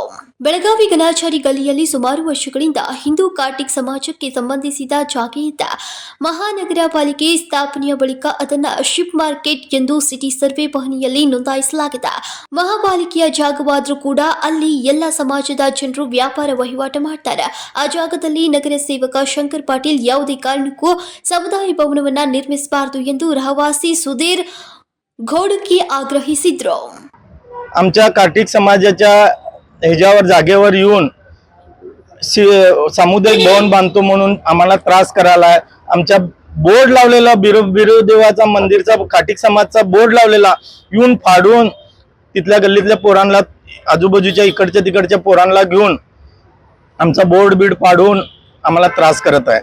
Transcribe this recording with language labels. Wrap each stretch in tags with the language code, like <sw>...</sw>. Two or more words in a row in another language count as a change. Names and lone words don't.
<kn>ಬೆಳಗಾವಿ ಗನಾಚಾರಿ ಗಲ್ಲಿಯಲ್ಲಿ ಸುಮಾರು ವರ್ಷಗಳಿಂದ ಹಿಂದೂ ಕಾಟಿಕ್ ಸಮಾಜಕ್ಕೆ ಸಂಬಂಧಿಸಿದ ಜಾಗೆಯಿದ್ದ ಮಹಾನಗರ ಪಾಲಿಕೆ ಸ್ಥಾಪನೆಯ ಬಳಿಕ ಅದನ್ನ</kn> <en>sheep market</en> <kn>ಎಂದು</kn> <en>city survey</en> <kn>ಪಹಣಿಯಲ್ಲಿ ನೋಂದಾಯಿಸಲಾಗಿದೆ. ಮಹಾಪಾಲಿಕೆಯ ಜಾಗವಾದ್ರೂ ಕೂಡ ಅಲ್ಲಿ ಎಲ್ಲ ಸಮಾಜದ ಜನರು ವ್ಯಾಪಾರ ವಹಿವಾಟ ಮಾಡ್ತಾರೆ. ಆ ಜಾಗದಲ್ಲಿ ನಗರ ಸೇವಕ ಶಂಕರ್ ಪಾಟೀಲ್ ಯಾವುದೇ ಕಾರಣಕ್ಕೂ ಸಮುದಾಯ ಭವನವನ್ನ ನಿರ್ಮಿಸಬಾರದು ಎಂದು ರಹವಾಸಿ सुधीर घोडकी आग्रहिसिದ್ರು.</kn> <mr>आमच्या काटिक समाजाच्या ह्याच्यावर जागेवर येऊन सामुदायिक भवन बांधतो म्हणून आम्हाला त्रास करायला. आमच्या बोर्ड लावलेला बिरोदेवाचा मंदिरचा काटिक समाजचा बोर्ड लावलेला येऊन फाडून तिथल्या गल्लीतल्या पोरांना, आजूबाजूच्या इकडच्या तिकडच्या पोरांना घेऊन आमचा बोर्ड बीड फाडून आम्हाला त्रास करत आहे.</mr>